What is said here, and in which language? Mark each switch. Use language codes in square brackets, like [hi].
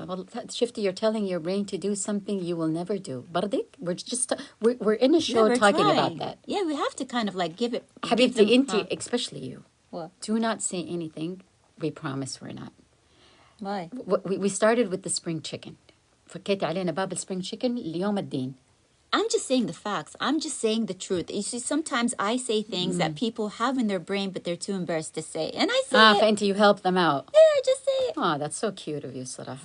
[ar] والله شفتي [en] you're telling your brain to do something you will never do. [ar] برضك [en] we're in a show Never talking trying. about that. Yeah, we have to kind of like give it. [ar] حبيبتي أنت [en] especially you. What? Do not say anything. We promise we're not. Why? We started with the spring chicken. [ar] فكيتي علينا باب الspring chicken ليوم الدين. [en] I'm just saying the facts. I'm just saying the truth. You see, sometimes I say things that people have in their brain, but they're too embarrassed to say. And I say it. [ar] فأنت [en] you help them out. Yeah, I just say it. That's so cute of you [ar] صراحة.